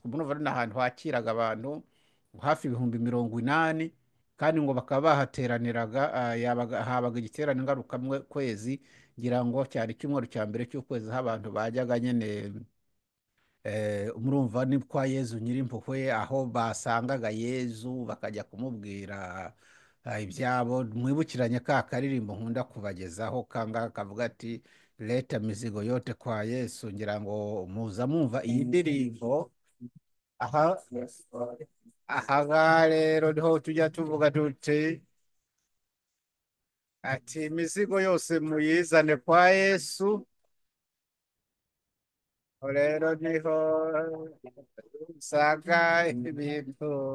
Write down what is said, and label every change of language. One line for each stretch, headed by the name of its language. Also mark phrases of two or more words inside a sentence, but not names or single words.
Kinyarwanda: murumva ni ahantu hakiraga abantu hafi ibihumbi 80, kandi ngo bakaba bahateraniraga, habaga igiterane ngarukamwezi, ngira ngo cyari icyumweru cya mbere cy'ukwezi, aho abantu bajyaga nyine, murumva ni kwa Yezu Nyirimpuhwe, aho basangaga Yezu bakajya kumubwira ibyabo. mwibukiranye ka karirimbo nkunda kubagezaho kanga kavuga ati
Swahili: leta mizigo yote kwa Yesu,
Kinyarwanda: ngira ngo muza mwumva iyi ndirimbo. aha aha rero niho tujya tuvuga tuti ati imizigo yose muyizane kwa Yesu. rero niho usanga ibintu.